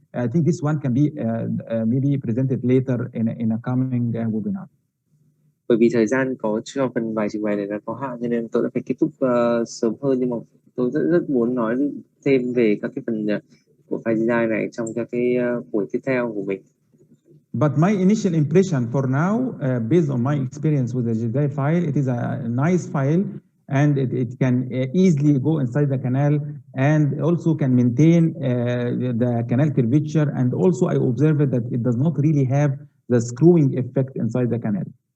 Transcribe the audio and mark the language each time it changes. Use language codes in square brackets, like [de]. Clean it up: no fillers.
[en] I think this one can be maybe presented later in a coming webinar. [vi] Bởi vì thời gian có cho phần bài trình bày này là có hạn, cho nên tôi đã phải kết thúc sớm hơn, nhưng mà tôi rất muốn nói thêm về các cái phần của file design này trong các cái buổi tiếp theo của mình. [en] But my initial impression for now, based on my experience with the GZI file, it is a nice file, and it can easily go inside the canal and also can maintain the canal curvature. And also I observed that it does not really have the screwing effect inside the canal.